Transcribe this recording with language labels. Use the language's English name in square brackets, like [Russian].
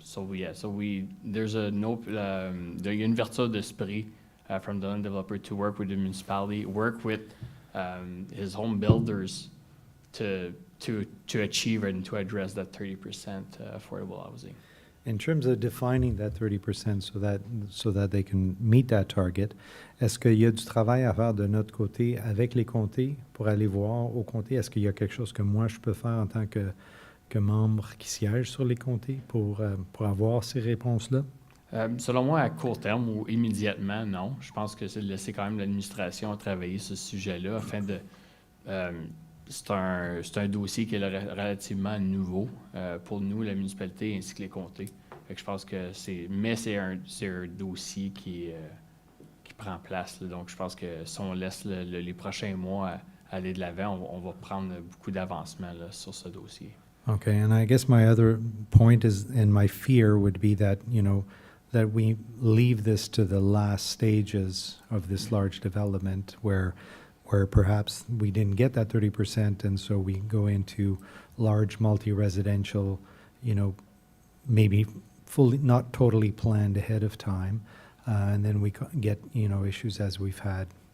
[English] There's a note, the [French] ouverture d'esprit [English] from the land developer to work with the municipality, work with his home builders to achieve and to address that 30% affordable housing. In terms of defining that 30% so that they can meet that target, [French] est-ce qu'il y a du travail à faire de notre côté avec les comtés pour aller voir au comté? Est-ce qu'il y a quelque chose que moi je peux faire en tant que membre qui siège sur les comtés pour avoir ces réponses-là? Selon moi, à court terme ou immédiatement, non. Je pense que c'est de laisser quand même l'administration travailler ce sujet-là afin de... c'est un dossier qui est relativement nouveau pour nous, la municipalité, ainsi que les comtés. Fait que je pense que c'est un dossier qui prend place. Là. Donc, je pense que si on laisse les prochains mois aller de l'avant, on va prendre beaucoup d'avancement là, sur ce dossier. [English] Okay, and I guess my other point is, and my fear would be that, that we leave this to the last stages of this large development where perhaps we didn't get that 30%, and so we go into large multi-residential, maybe fully, not totally planned ahead of time, and then we get, issues as we've had,